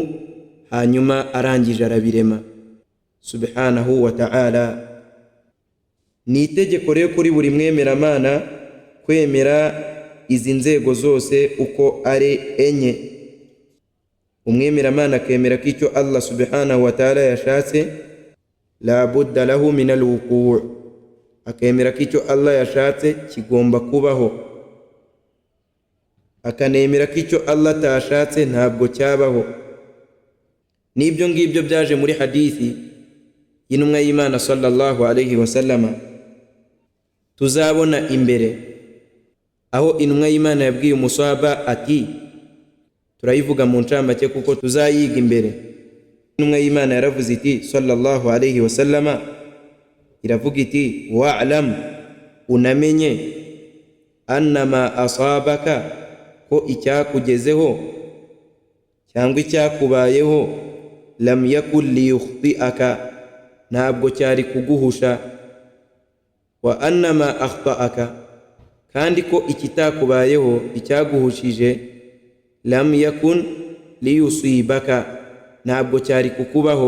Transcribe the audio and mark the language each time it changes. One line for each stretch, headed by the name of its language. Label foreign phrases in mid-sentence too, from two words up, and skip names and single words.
Kinyarwanda: Hanyuma arangije arabirema
Arabic: سبحانه وتعالى.
Kinyarwanda: Ni itegeko rero kuri buri mwemeramana kwemera izi nzego zose uko ari enye. Umwemeramana akemera ko icyo Allah
Arabic: سبحانه وتعالى
Kinyarwanda: yashatse
Arabic: لا بد له من الوقوع',
Kinyarwanda: akemera ko icyo Allah yashatse kigomba kubaho, akanemera ko icyo Allah atashatse ntabwo cyabaho. N'ibyo ngibyo byaje muri hadithi y'intumwa y'Imana
Arabic: صلى الله عليه وسلم
Kinyarwanda: tuzabona imbere, aho intumwa y'Imana yabwiye umuswahaba ati, turayivuga mu ncamake kuko tuzayiga imbere. Intumwa y'Imana yaravuze iti
Arabic: صلى الله عليه وسلم,
Kinyarwanda: iravuga iti, wa'lam, unamenye,
Arabic: أنما أصابك,
Kinyarwanda: ko icyakugezeho cyangwa icyakubayeho,
Arabic: لم يكن ليخطئك,
Kinyarwanda: ntabwo cyari kuguhusha,
Arabic: وأنما أخطأك,
Kinyarwanda: kandi ko ikitakubayeho icyaguhushije,
Arabic: لم يكن ليصيبك,
Kinyarwanda: ntabwo cyari kukubaho.